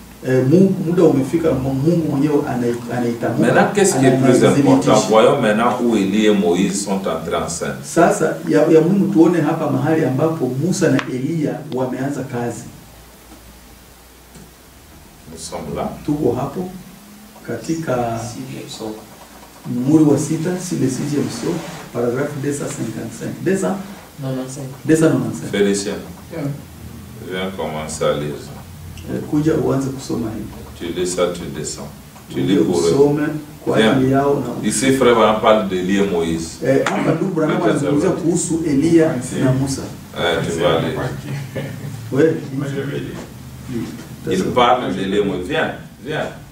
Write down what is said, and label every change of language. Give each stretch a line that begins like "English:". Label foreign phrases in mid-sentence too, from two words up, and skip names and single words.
French: Maintenant, qu'est-ce qui est plus important? Voyons maintenant où Élie et Moïse sont entrés en scène. Nous sommes là.
Swahili: Muhuri wa 6,
French: si le 6e sceau, paragraphe 255. 295. Félicien. Je viens commencer à lire ça.
Swahili: Kuja uanze kusoma hivi.
French: Tu lis ça, tu descends. Tu lis pour eux. Ici, frère, on parle d'Élie et Moïse. Tu vas aller. Oui. Il parle d'Élie et Moïse. Viens, viens.